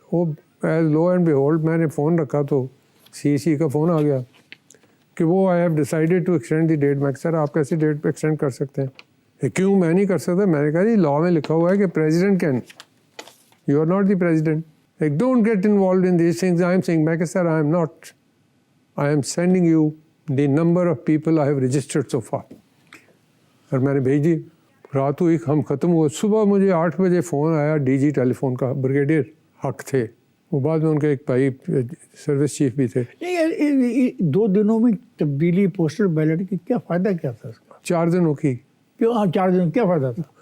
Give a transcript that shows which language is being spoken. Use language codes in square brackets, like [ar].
[ur] وہ [en] as lo and behold [ur] میں نے فون رکھا تو سی کا فون آ گیا کہ وہ [en] I have decided to extend the date. [ur] میں سر آپ کیسے ڈیٹ پہ ایکسٹینڈ کر سکتے ہیں؟ کیوں میں نہیں کر سکتا؟ میں نے کہا جی لا میں لکھا ہوا ہے کہ [en] President can, you are not the president. Like, don't get involved in these things. I am saying, [ur] میں کہ [en] sir, I am not. I am sending you the number of people I have registered so far. [ur] اور میں نے بھیج دی. رات ہوئی ہم ختم ہوئے. صبح مجھے 8 بجے فون آیا ڈی جی ٹیلی فون کا, بریگیڈیئر حق تھے وہ. بعد میں ان کے ایک بھائی سروس چیف بھی تھے. 2 دنوں میں تبدیلی پوسٹل بیلٹ کی کیا فائدہ کیا تھا اس کا؟ 4 دنوں کی. کیوں 4 دنوں کیا فائدہ تھا؟